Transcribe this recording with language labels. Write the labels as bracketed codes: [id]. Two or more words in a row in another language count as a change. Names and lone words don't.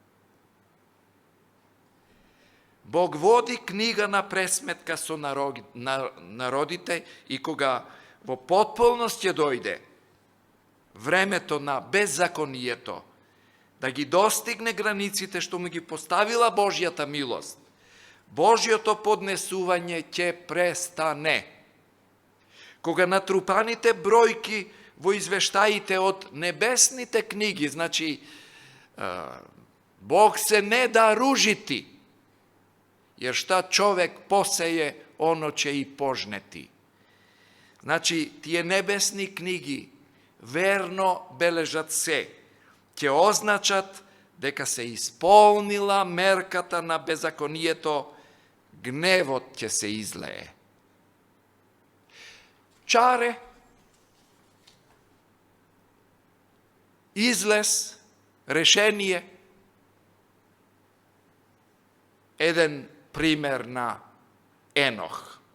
[mk] Бог води книга на пресметка со народите и кога во потполност ќе дојде времето на беззаконието, да ги достигне границите што му ги поставила Божјата милост, Божјото поднесување ќе престане. Кога натрупаните бројки во извештаите од небесните книги, значи Бог се не да ружити, [sr] jer šta čovek poseje, ono će i požneti. [mk] Значи, тие небесни книги верно бележат се, ќе означат дека се исполнила мерката на беззаконието, гневот ќе се излее. Чаре, излез, решение, еден пример на Енох.